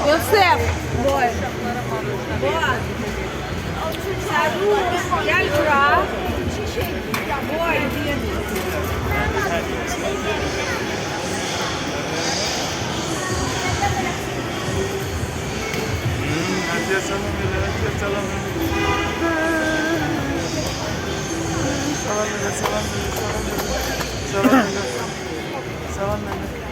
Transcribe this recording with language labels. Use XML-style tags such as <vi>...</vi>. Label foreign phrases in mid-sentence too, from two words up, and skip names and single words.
<tr>Yusuf. Boy. Boy. Gel buraya. Boy.</tr> <az>Hadi salam ver, hadi salam ver. Salam ver, salam ver, salam ver. Salam ver.</az>